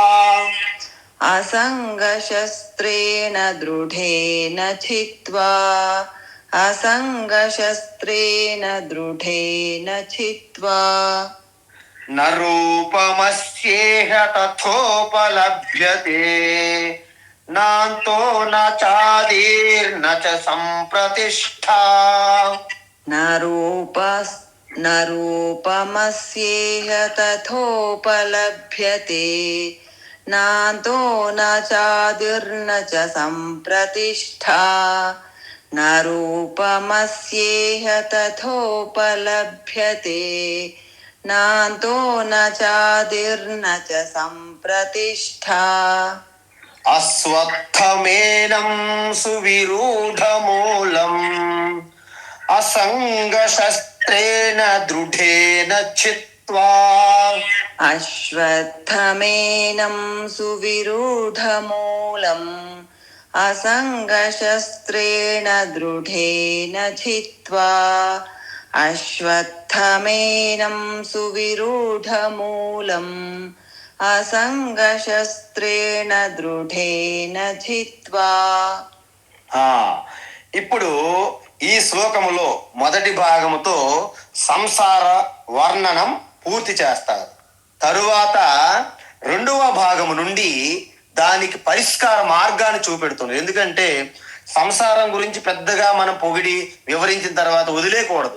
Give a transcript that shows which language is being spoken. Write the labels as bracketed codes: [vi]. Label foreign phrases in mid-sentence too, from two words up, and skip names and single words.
[sa] అసంగ శస్త్రేణ దృఢేన చిత్వా, అసంగ శస్త్రేణ దృఢేన చిత్వా, నరూపమస్యేహ తథోపలభ్యతే, నాంతో నాచాదీర్న చ సంప్రతిష్ఠా. न रूपस् न रूपमस्येह तथोपलभ्यते नान्तो न चादिर्न च सम्प्रतिष्ठा न रूपमस्येह तथोपलभ्यते नान्तो न चादिर्न च सम्प्रतिष्ठा అశ్వత్థమేనం సువిరూఢమూలం అసంగశస్త్రేణ దృఢేన చిత్వా. अश्वत्थमेनं सुविरूढमूलम् असङ्गशस्त्रेण दृढेन छित्त्वा अश्वत्थमेनं सुविरूढमूलम् असङ्गशस्त्रेण दृढेन छित्त्वा. [te] ఇప్పుడు ఈ శ్లోకములో మొదటి భాగముతో సంసార వర్ణనం పూర్తి చేస్తారు. తరువాత రెండవ భాగము నుండి దానికి పరిష్కార మార్గాన్ని చూపెడుతున్నారు. ఎందుకంటే సంసారం గురించి పెద్దగా మనం పొగిడి వివరించిన తర్వాత వదిలేయకూడదు.